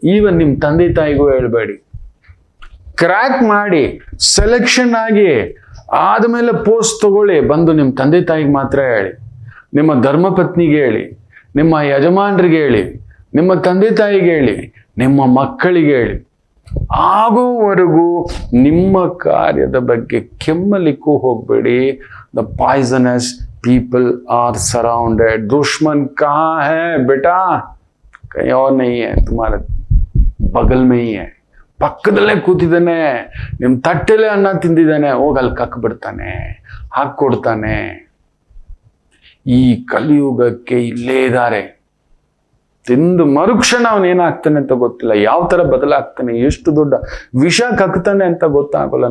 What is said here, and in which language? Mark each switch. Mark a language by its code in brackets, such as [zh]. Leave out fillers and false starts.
[kn] Even ನಿಮ್ಮ ತಂದೆ ತಾಯಿಗೂ ಹೇಳ್ಬೇಡಿ. ಕ್ರ್ಯಾಕ್ ಮಾಡಿ ಸೆಲೆಕ್ಷನ್ ಆಗಿ ಆದಮೇಲೆ ಪೋಸ್ಟ್ ತಗೊಳ್ಳಿ, ಬಂದು ನಿಮ್ಮ ತಂದೆ ತಾಯಿಗೆ ಮಾತ್ರ ಹೇಳಿ, ನಿಮ್ಮ ಧರ್ಮಪತ್ನಿಗೆ ಹೇಳಿ, ನಿಮ್ಮ ಯಜಮಾನರಿಗೆ ಹೇಳಿ, ನಿಮ್ಮ ತಂದೆ ತಾಯಿಗೆ ಹೇಳಿ, ನಿಮ್ಮ ಮಕ್ಕಳಿಗೆ ಹೇಳಿ. ಆಗೋವರೆಗೂ ನಿಮ್ಮ ಕಾರ್ಯದ ಬಗ್ಗೆ ಕೆಮ್ಮಲಿಕ್ಕೂ ಹೋಗ್ಬೇಡಿ. [en] The poisonous people are surrounded. [hi] दुश्मन कहाँ है बेटा? कहीं और नहीं है, तुम्हारे बगल में ही है. [kn] ಪಕ್ಕದಲ್ಲೇ ಕೂತಿದ್ದಾನೆ, ನಿಮ್ಮ ತಟ್ಟೆಲೆ ಅನ್ನ ತಿಂದಿದ್ದಾನೆ, ಹೋಗಲ್ಲಿ ಕಕ್ ಬಿಡ್ತಾನೆ, ಹಾಕ್ಕೊಡ್ತಾನೆ. ಈ ಕಲಿಯುಗಕ್ಕೆ ಇಲ್ಲೇ ಇದ್ದಾರೆ. ತಿಂದು ಮರುಕ್ಷಣ ಅವನೇನಾಗ್ತಾನೆ ಅಂತ ಗೊತ್ತಿಲ್ಲ, ಯಾವ ತರ ಬದಲಾಗ್ತಾನೆ, ಎಷ್ಟು ದೊಡ್ಡ ವಿಷ ಕಕ್ತಾನೆ ಅಂತ ಗೊತ್ತಾಗಲ್ಲ.